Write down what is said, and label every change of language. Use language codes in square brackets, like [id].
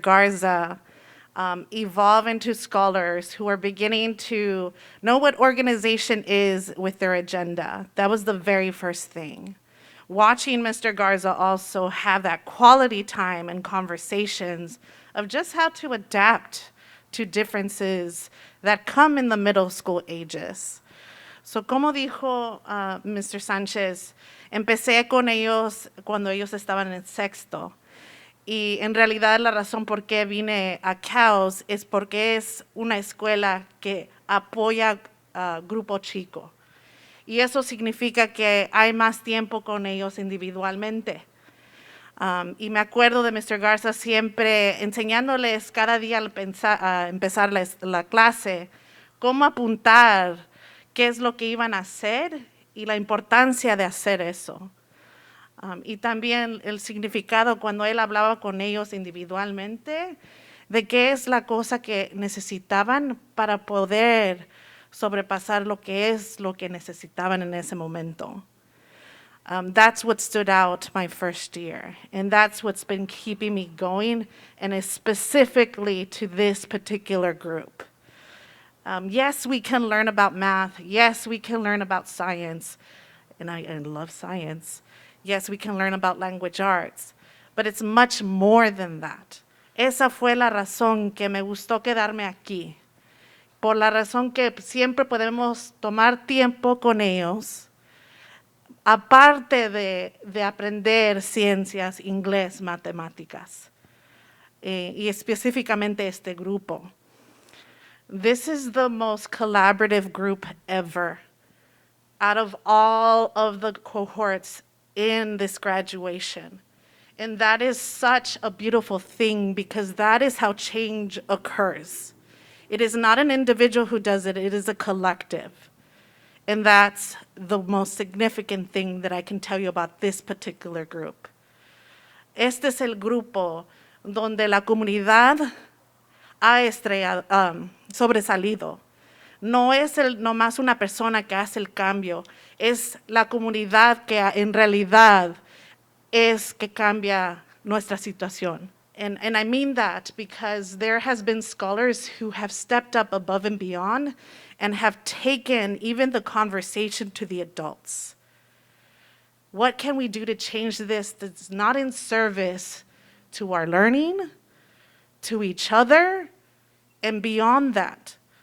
[en] Garza evolve into scholars who are beginning to know what organization is with their agenda. That was the very first thing. Watching Mr. Garza also have that quality time and conversations of just how to adapt to differences that come in the middle school ages. So, [es] como dijo Mr. Sánchez, empecé con ellos cuando ellos estaban en 6º. Y en realidad la razón por qué vine a CALS es porque es una escuela que apoya a grupo chico. Y eso significa que hay más tiempo con ellos individualmente. Y me acuerdo de Mr. Garza siempre enseñándoles cada día al empezar la clase cómo apuntar qué es lo que iban a hacer y la importancia de hacer eso. Y también el significado cuando él hablaba con ellos individualmente de qué es la cosa que necesitaban para poder sobrepasar lo que necesitaban en ese momento. [en] That's what stood out my first year, and that's what's been keeping me going, and is specifically to this particular group. Yes, we can learn about math. Yes, we can learn about science, and I love science. Yes, we can learn about language arts, but it's much more than that. [es] Esa fue la razón que me gustó quedarme aquí, por la razón que siempre podemos tomar tiempo con ellos, aparte de aprender ciencias, inglés, matemáticas, y específicamente este grupo. [en] This is the most collaborative group ever out of all of the cohorts in this graduation. And that is such a beautiful thing because that is how change occurs. It is not an individual who does it, it is a collective. And that's the most significant thing that I can tell you about this particular group. [es] Este es el grupo donde la comunidad ha sobresalido. No es nomás una persona que hace el cambio, es la comunidad que en realidad es que cambia nuestra situación. [en] And I mean that because there has been scholars who have stepped up above and beyond and have taken even the conversation to the adults. What can we do to change this that's not in service to our learning, to each other, and beyond that?